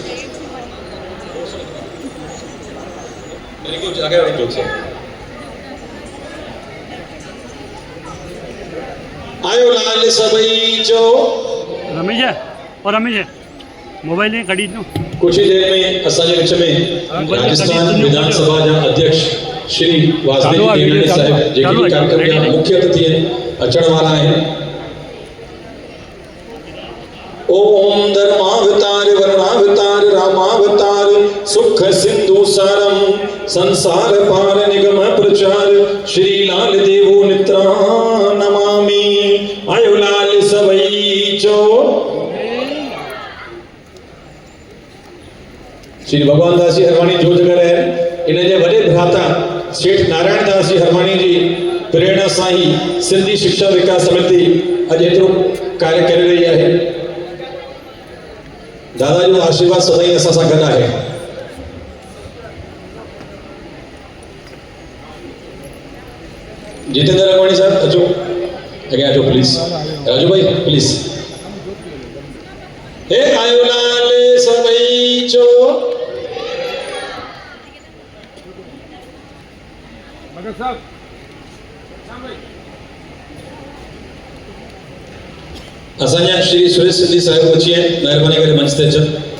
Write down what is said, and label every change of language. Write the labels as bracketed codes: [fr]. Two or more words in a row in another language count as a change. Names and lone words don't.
[sd] आयो लाल सबई चो [hi] रमेश है और रमेश है मोबाइल ने कड़ी दो। [sd] कुछ ही देर में असांजे विच में राजस्थान विधानसभा जा अध्यक्ष श्री वासुदेव देवनानी साहब जेके कार्यक्रम जा मुख्य अतिथि अचण वाला आहिनि। [sa] ओम धर्मावतार वर्णावतार रामावतार सुख सिंधु सारम संसार पार निगम प्रचार श्री लाल देवो नित्रा नमामि। [sd] आयो लाल सबई चो। श्री भगवान दास जी हरवाणी जोत जॻाए रहिया आहिनि। इन जे वॾे भ्राता सेठ नारायण दास जी हरवाणी जी प्रेरणा सां ही सिंधी शिक्षा विकास समिति अॼु एतिरो कार्य करे रही आहे। दादा जो आशीर्वाद सदाई असां सां गॾु आहे। जितेंद्र रंगवाणी साहब अचो अॻियां अचो प्लीज़। राजू भाई प्लीज़। हे आयो लाल सबई चो। असांजा श्री सुरेश सिंधी साहिब अची आहिनि, महिरबानी करे मंच ते अचनि।